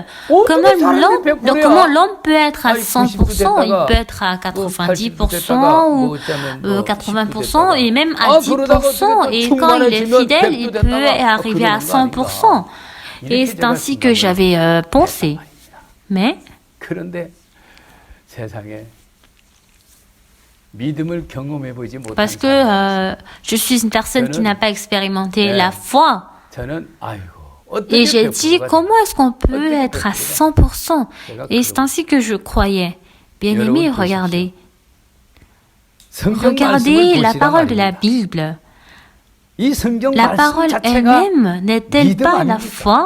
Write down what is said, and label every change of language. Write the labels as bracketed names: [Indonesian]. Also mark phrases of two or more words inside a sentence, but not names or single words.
[French] Comment l'homme peut être à 100%, il peut être à 90% ou 80% et même à 10%. Et quand il est fidèle, il peut arriver à 100%. Et c'est ainsi que j'avais pensé. Mais [Korean] 그런데 세상에 믿음을 경험해 보지 못한 [French] parce que je suis une personne qui n'a pas expérimenté la foi. [Korean] 저는 아이고 [French] Et j'ai dit, comment est-ce qu'on peut être à 100%? Et c'est ainsi que je croyais. Bien-aimés, regardez. Regardez la parole de la Bible. La parole elle-même n'est-elle pas la foi?